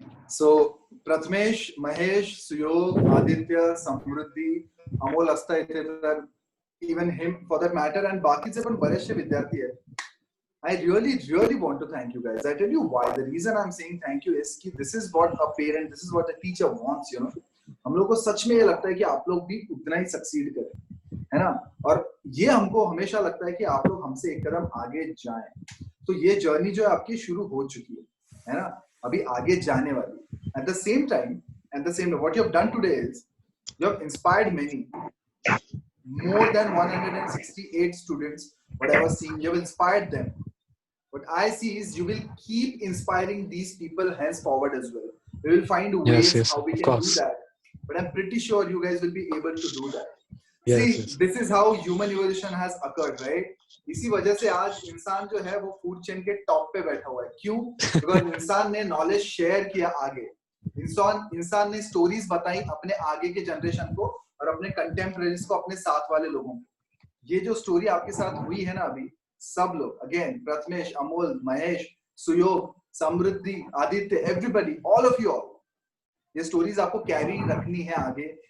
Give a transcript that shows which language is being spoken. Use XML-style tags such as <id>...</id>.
<mr>So Prathamesh, Mahesh, सुयोग, आदित्य, समृद्धी, अमोल असता इथे, तर</mr> <en>even him for that matter,</en> <mr>आणि बाकीचे पण बरेचसे विद्यार्थी आहेत.</mr> <en>I really want to thank you guys. I tell you why. The reason I'm saying thank you is कि this is what a parent, this is what a teacher wants, you know.</en> <hi>हम लोग को सच में ये लगता है कि आप लोग भी उतना ही सक्सीड करें, है ना. और ये हमको हमेशा लगता है कि आप लोग हमसे एक कदम आगे जाएं। तो ये जर्नी जो है आपकी शुरू हो चुकी है ना, अभी आगे जाने वाली।</hi> <en>At the same time what you have done today is you have inspired many, more than 168 students, what I was seeing, you have inspired them. What I see is you will keep inspiring these people henceforward as well. We will find ways how we can do that. But I'm pretty sure you guys will be able to do that. This is how human evolution has occurred, right?</en> <hi>इसी वजह से आज इंसान जो है वो food chain के top पे बैठा हुआ है। क्यों? बिकॉज इंसान ने नॉलेज शेयर किया आगे, इंसान ने स्टोरीज बताई अपने आगे के जनरेशन को और अपने कंटेम्परेरीज को, अपने साथ वाले लोगों को। ये जो स्टोरी आपके साथ हुई है ना अभी, सब लोग again, Prathamesh, Amol, Mahesh, Suyog, Samriddhi, Aditya,</hi> <en>everybody, all of you all,</en> <hi>ये स्टोरीज आपको कैरी रखनी है आगे।</hi>